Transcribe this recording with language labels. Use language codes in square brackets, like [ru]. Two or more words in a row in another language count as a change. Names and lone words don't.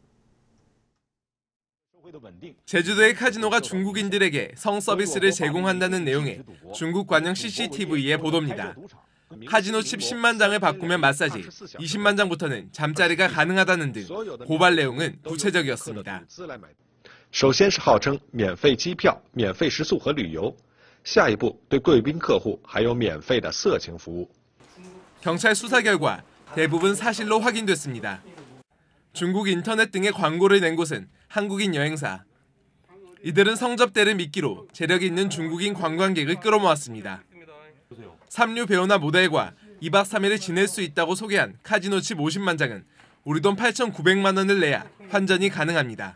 [ko] 제주도의 카지노가 중국인들에게 성 서비스를 제공한다는 내용의 중국 관영 CCTV의 보도입니다. 카지노 칩 10만 장을 바꾸면 마사지, 20만 장부터는 잠자리가 가능하다는 등 고발 내용은 구체적이었습니다. [zh] 首先是号称免费机票、免费食宿和旅游，下一步对贵宾客户还有免费的色情服务。 [ko] 경찰 수사 결과 대부분 사실로 확인됐습니다. 중국 인터넷 등에 광고를 낸 곳은 한국인 여행사. 이들은 성접대를 미끼로 재력 있는 중국인 관광객을 끌어모았습니다. 삼류 배우나 모델과 2박 3일을 지낼 수 있다고 소개한 카지노 칩 50만 장은 우리 돈 8,900만 원을 내야 환전이 가능합니다.